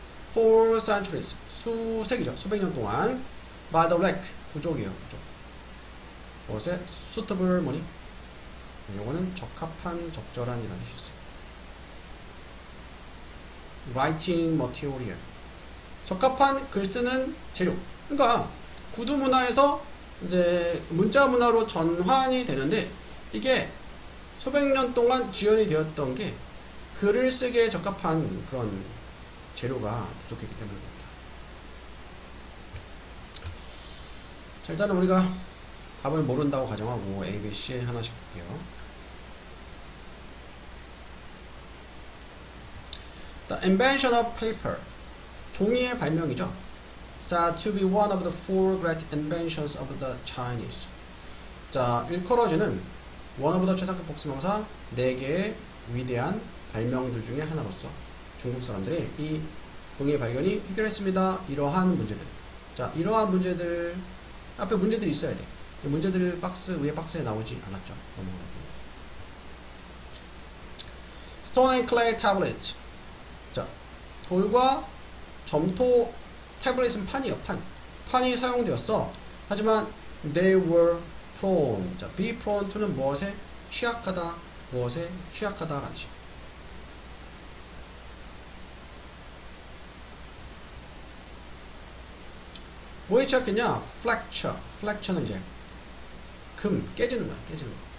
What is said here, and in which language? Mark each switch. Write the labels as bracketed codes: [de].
[en] For centuries, [ko] 수세기죠. 수백 년 동안 by the wreck, 부족이에요. 부족. 무엇에 suitable 뭐니? 요거는 적합한, 적절한 이라는 뜻이 있어요. [en] writing material, [ko] 적합한 글 쓰는 재료. 그러니까 구두 문화에서 이제 문자 문화로 전환이 되는데 이게 수백 년 동안 지연이 되었던 게 글을 쓰기에 적합한 그런 재료가 부족했기 때문입니다. 자, 일단은 우리가 답을 모른다고 가정하고 A, B, C 하나씩 볼게요. [en] The invention of paper, [ko] 종이의 발명이죠. [en] Said to be one of the four great inventions of the Chinese. [ko] 자, 일컬어지는 one of the 최상급 복수명사 4개의 위대한 발명들 중에 하나로서 중국 사람들이 이 종이의 발견이 해결했습니다. 이러한 문제들. 자, 이러한 문제들 앞에 문제들이 있어야 돼. 문제들 박스 위에 박스에 나오지 않았죠. 넘어가고. [en] Stone and clay tablet. [ko] 자, 돌과 점토 태블릿은 판이요, 판. 판이 사용되었어. [en] 하지만 they were prone. [ko] 자, be prone to는 무엇에 취약하다, 무엇에 취약하다라는 식. 뭐에 취약했냐? fracture. fracture는 이제 깨지는 거야, 깨지는 거.